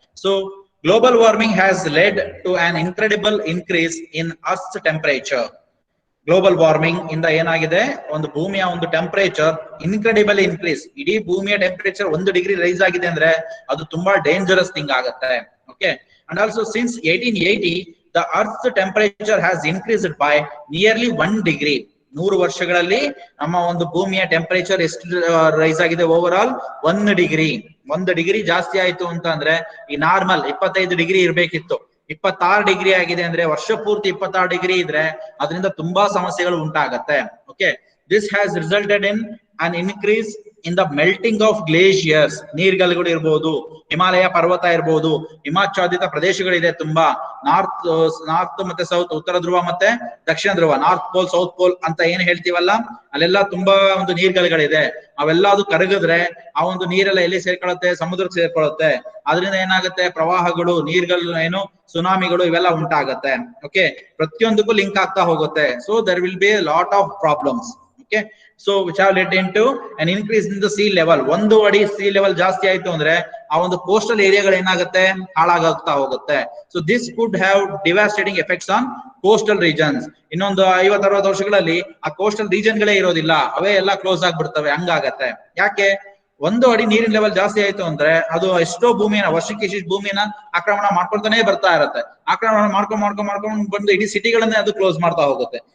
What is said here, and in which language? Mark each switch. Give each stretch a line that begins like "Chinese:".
English: So global warming has led to an incredible increase in earth temperature.
Kannada: Global warming ಇಂದ ಏನಾಗಿದೆ, ಒಂದು ಭೂಮಿಯ ಒಂದು ಟೆಂಪರೇಚರ್ ಇನ್ಕ್ರೆಡಿಬಲ್ ಇನ್ಕ್ರೀಸ್, ಇಡೀ ಭೂಮಿಯ ಟೆಂಪರೇಚರ್ 1 ಡಿಗ್ರಿ ರೈಸ್ ಆಗಿದೆ ಅಂದ್ರೆ ಅದು ತುಂಬಾ ಡೇಂಜರಸ್ ಥಿಂಗ್ ಆಗುತ್ತೆ.
English: Okay, and also since 1880 the earth's temperature has increased by nearly 1 degree.
Kannada: 100 ವರ್ಷಗಳಲ್ಲಿ ನಮ್ಮ ಒಂದು ಭೂಮಿಯ ಟೆಂಪರೇಚರ್ ಎಷ್ಟು ರೈಸ್ ಆಗಿದೆ, ಓವರ್ ಆಲ್ 1 ಡಿಗ್ರಿ. 1 ಡಿಗ್ರಿ ಜಾಸ್ತಿ ಆಯ್ತು ಅಂತ ಅಂದ್ರೆ ಈ ನಾರ್ಮಲ್ 25 ಡಿಗ್ರಿ ಇರ್ಬೇಕಿತ್ತು, 26 ಡಿಗ್ರಿ ಆಗಿದೆ ಅಂದ್ರೆ, ವರ್ಷ ಪೂರ್ತಿ 26 ಡಿಗ್ರಿ ಇದ್ರೆ ಅದರಿಂದ ತುಂಬಾ ಸಮಸ್ಯೆಗಳು ಉಂಟಾಗತ್ತೆ.
English: Okay, this has resulted in an increase in the melting of glaciers.
Kannada: ನೀರ್ಗಲ್ಗಳು ಇರ್ಬೋದು, ಹಿಮಾಲಯ ಪರ್ವತ ಇರ್ಬೋದು, ಹಿಮಾಚ್ಛಾದಿತ ಪ್ರದೇಶಗಳಿದೆ ತುಂಬಾ, ನಾರ್ತ್ ಮತ್ತೆ ಸೌತ್, ಉತ್ತರ ಧ್ರುವ ಮತ್ತೆ ದಕ್ಷಿಣ ಧ್ರುವ, ನಾರ್ತ್ ಪೋಲ್ ಸೌತ್ ಪೋಲ್ ಅಂತ ಏನ್ ಹೇಳ್ತೀವಲ್ಲ, ಅಲ್ಲೆಲ್ಲ ತುಂಬಾ ಒಂದು ನೀರ್ಗಲ್ಗಳಿದೆ. ಅವೆಲ್ಲ ಅದು ಕರಗಿದ್ರೆ ಆ ಒಂದು ನೀರೆಲ್ಲ ಎಲ್ಲಿ ಸೇರ್ಕೊಳ್ಳುತ್ತೆ, ಸಮುದ್ರಕ್ಕೆ ಸೇರ್ಕೊಳ್ಳುತ್ತೆ. ಅದರಿಂದ ಏನಾಗುತ್ತೆ, ಪ್ರವಾಹಗಳು, ನೀರ್ಗಳು ಏನು ಸುನಾಮಿಗಳು ಇವೆಲ್ಲ ಉಂಟಾಗತ್ತೆ.
English: okay,
Kannada: ಪ್ರತಿಯೊಂದಕ್ಕೂ ಲಿಂಕ್ ಆಗ್ತಾ ಹೋಗುತ್ತೆ.
English: So there will be a lot of problems. Okay, so which have led into an increase in the sea level.
Kannada: 1 ಅಡಿ sea level ಜಾಸ್ತಿ ಆಯ್ತು ಅಂದ್ರೆ ಆ ಒಂದು ಕೋಸ್ಟಲ್ ಏರಿಯಾಗಳು ಏನಾಗುತ್ತೆ, ಹಾಳಾಗ್ತಾ ಹೋಗುತ್ತೆ.
English: So this could have devastating effects on coastal regions.
Kannada: ಇನ್ನೊಂದು 50-60 ವರ್ಷಗಳಲ್ಲಿ ಆ ಕೋಸ್ಟಲ್ ರೀಜನ್ ಗಳೇ ಇರೋದಿಲ್ಲ, ಅವೇ ಎಲ್ಲ ಕ್ಲೋಸ್ ಆಗ್ಬಿಡ್ತವೆ, ಹಂಗಾಗತ್ತೆ. ಯಾಕೆ, 1 ಅಡಿ ನೀರಿನ ಲೆವೆಲ್ ಜಾಸ್ತಿ ಆಯ್ತು ಅಂದ್ರೆ ಅದು ಎಷ್ಟೋ ಭೂಮಿಯನ್ನ, ವರ್ಷಕ್ಕೆ ಇಷ್ಟು ಭೂಮಿಯನ್ನ ಆಕ್ರಮಣ ಮಾಡ್ಕೊಳ್ತಾನೆ ಬರ್ತಾ ಇರತ್ತೆ. ಆಕ್ರಮಣ ಮಾಡ್ಕೊಂಡು ಬಂದು ಇಡೀ ಸಿಟಿಗಳನ್ನೇ ಅದು ಕ್ಲೋಸ್ ಮಾಡ್ತಾ ಹೋಗುತ್ತೆ.